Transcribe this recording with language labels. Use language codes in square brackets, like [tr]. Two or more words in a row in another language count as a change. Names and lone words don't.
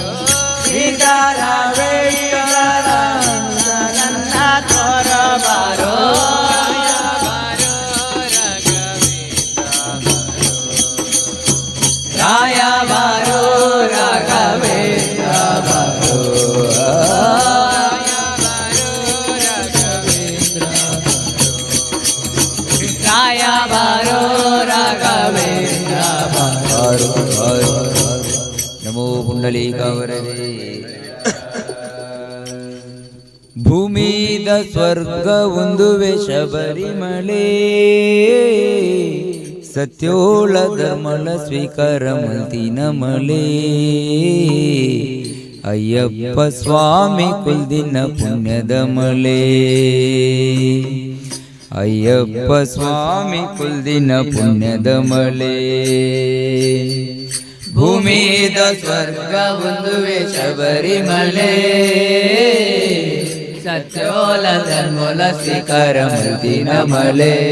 [kn] ಶ್ರೀಕಾರ ವೇಳರ ನನ್ನ ತೋರ ಬಾರೋ ರಾಯ ಬಾರೋ ರಾಘವೇಂದ್ರ ಬಾರೋ ರಾಯ ಬಾರೋ ರಾಘವೇಂದ್ರ ಬಾರೋ [tcy] ನಮೋ ಪುಂಡಲೀಕಾವರದೇ ಭೂಮಿದ ಸ್ವರ್ಗ ಒಂದುವೆ ಶಬರಿಮಲೆ ಸತ್ಯೋಳ ಧರ್ಮಲ ಸ್ವೀಕಾರ ಮಲ್ತಿನ ಮಲೆ ಅಯ್ಯಪ್ಪ ಸ್ವಾಮಿ ಕುಲ್ದಿನ ಪುಣ್ಯದ ಮಲೆ ಅಯ್ಯಪ್ಪ ಸ್ವಾಮಿ ಕುಲ್ದಿನ ಪುಣ್ಯದ ಮಲೆ ಭೂಮಿದ ಸ್ವರ್ಗ ಒಂದುವೆ ಶಬರಿಮಲೆ ಸತ್ಯೋಲ ಧರ್ಮೋಲ ಸ್ವೀಕಾರ ಮಲ್ತಿನ ಮಲೆ